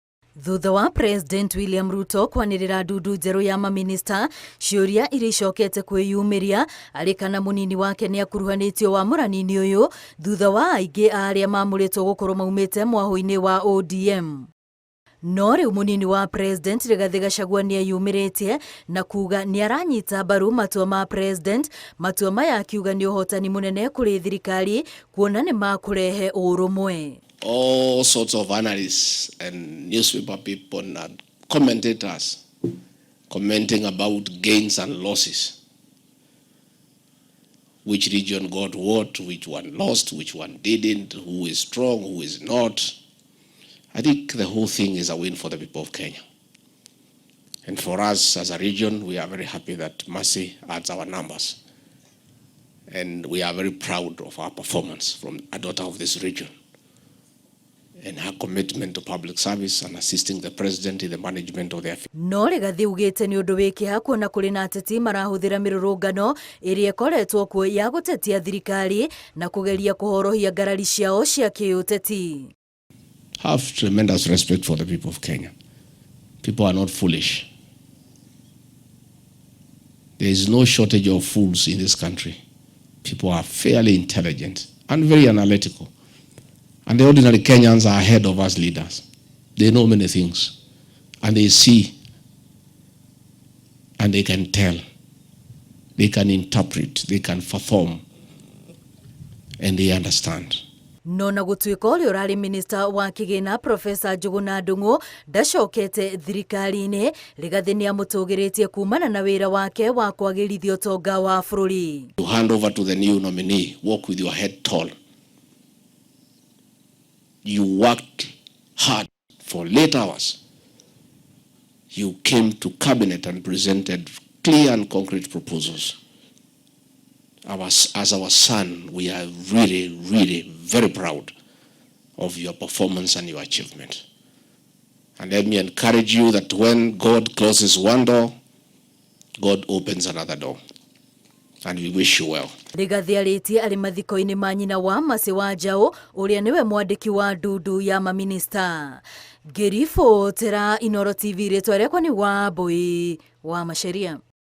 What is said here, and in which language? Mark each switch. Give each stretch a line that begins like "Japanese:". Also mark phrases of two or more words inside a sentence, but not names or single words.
Kikuyu: Thutha wa President William Ruto kwanirira ndundu njeru ya maminista, ciuria iria icokete kwiyumiria ari kana mũnini wake ni akuruhanitio wa mũranini uyu thutha wa aingi arĩa mamuritwo gukorwo maumite mwaho-ini wa ODM. No riu mũnini wa President Rigathi Gachagua ni ayumiritie na kuga ni aranyita mbaru matua ma President, matua maya akiuga ni uhotani munene kuri thirikari kuona ni makurehe urumwe.
English: All sorts of analysts and newspaper people and commentators commenting about gains and losses. Which region got what, which one lost, which one didn't, who is strong, who is not. I think the whole thing is a win for the people of Kenya. And for us as a region, we are very happy that Mercy adds our numbers. And we are very proud of our performance from a daughter of this region and her commitment to public service and assisting the president in the management of their affairs.
Kikuyu: No Rigathi ugite ni undu wikiha kuona kuri na ateti marahuthira mirurungano iria ikoretwo kuo ya gutetia thirikari na kugeria kuhorohia ngarari ciao cia kiuteti.
English: Have tremendous respect for the people of Kenya. People are not foolish. There is no shortage of fools in this country. People are fairly intelligent and very analytical. And the ordinary Kenyans are ahead of us leaders. They know many things. And they see. And they can tell. They can interpret. They can perform. And they understand.
Kikuyu: No na gutuika uri urari minista wa kigina Professor Njuguna Ndung'u ndacokete thirikari-ini, Rigathi ni amutugiritie kumana na wira wake wa kwagirithia utonga wa bururi.
English: To hand over to the new nominee, walk with your head tall. You worked hard for late hours. You came to cabinet and presented clear and concrete proposals. As our son, we are really, really very proud of your performance and your achievement. And let me encourage you that when God closes one door, God opens another door. And we wish you well.
Kikuyu: Rigathi aritie ari mathiko-ini ma nyina wa Mercy wa Njau uria niwe mwandiki wa ndundu ya maminista. Ngiribotera Inooro TV ritwa riakwa ni Wambui wa Macharia.